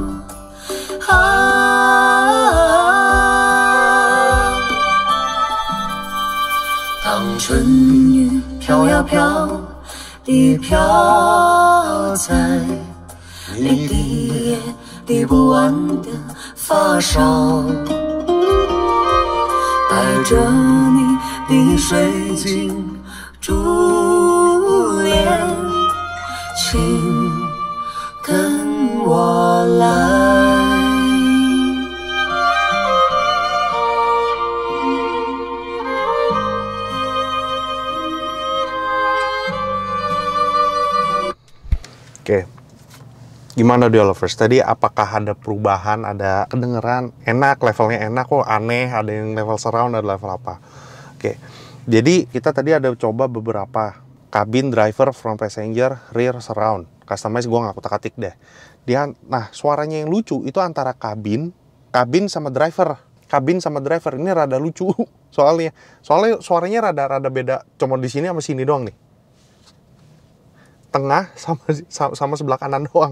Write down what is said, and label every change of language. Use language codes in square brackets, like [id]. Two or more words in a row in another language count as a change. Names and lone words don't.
[zh] 当春雨飘呀飘地飘在你滴也滴不完的发梢，带着你的水晶珠帘，请跟我来。 [id] Oke, gimana dia lovers? Tadi apakah ada perubahan, ada kedengeran enak, levelnya enak, kok aneh, ada yang [en] level surround, [id] ada level apa? Oke, jadi kita tadi ada coba beberapa kabin, [en] driver, front passenger, rear, surround. [id] Customize gue nggak kutak-atik deh. Nah, suaranya yang lucu itu antara kabin sama driver. Kabin sama driver ini rada lucu soalnya suaranya rada beda. Cuma di sini sama sini doang nih. Tengah sama sebelah kanan doang.